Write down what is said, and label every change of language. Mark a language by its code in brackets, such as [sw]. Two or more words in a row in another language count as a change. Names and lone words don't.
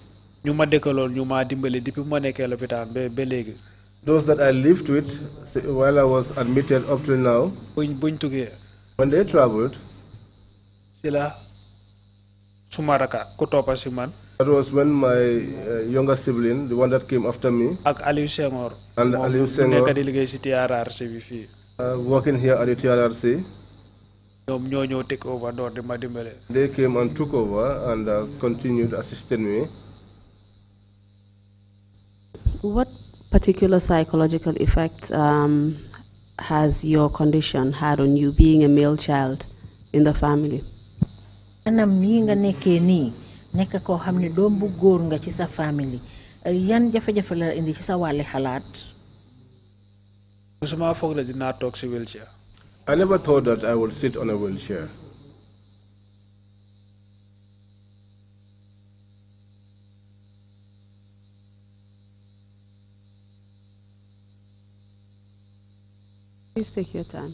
[en] Those that I lived with while I was admitted up till now, when they traveled, that was when my younger sibling, the one that came after me, and Aliu Senghor, working here at the TRRC, they came and took over and continued assisting me. What particular psychological effect has your condition had on you, being a male child in the family? [wo] Nekk koo xam ne doom bu góor nga ci sa famille yan jafe-jafe la indi ci sa wàlli xalaat. [en] I never thought that I would sit on a wheelchair. Please take your time.